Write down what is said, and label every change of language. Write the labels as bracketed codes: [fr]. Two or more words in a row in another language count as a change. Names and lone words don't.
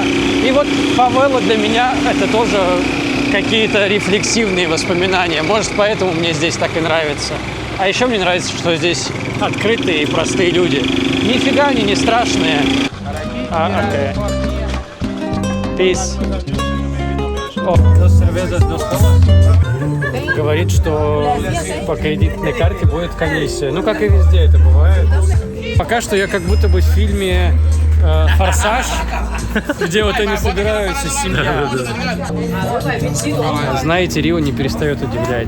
[ru] И вот фавелы для меня это тоже какие-то рефлексивные воспоминания. Может, поэтому мне здесь так и нравится. А еще мне нравится, что здесь открытые и простые люди. Нифига они не страшные. Окей. Peace. О, [es] dos cervezas, dos colas. [ru] Говорит, что по кредитной карте будет комиссия. Ну, как и везде это бывает. Пока что я как будто бы в фильме «Форсаж», где вот они собираются, семья. Знаете, Рио не перестает удивлять.